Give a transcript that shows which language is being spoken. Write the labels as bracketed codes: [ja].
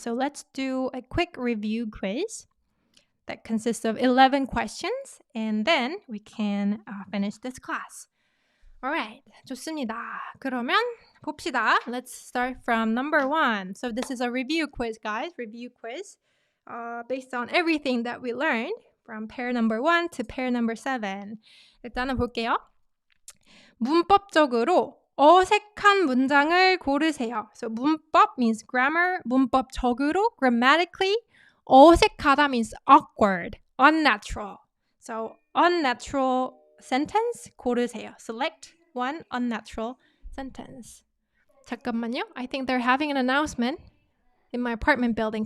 [en] So let's do a quick review quiz that consists of 11 questions, and then we can finish this class. Alright, [ko] 좋습니다. 그러면 봅시다. [en] Let's start from number 1. So this is a review quiz, guys. Review quiz based on everything that we learned from pair number 1 to pair number 7. [ko] 일단은 볼게요. 문법적으로 어색한 문장을 고르세요. [en] So 문법 means grammar. 문법적으로 grammatically 어색하다 means awkward, unnatural. So unnatural sentence 고르세요. Select one unnatural sentence. [ko] 잠깐만요. [en] I think they're having an announcement in my apartment building.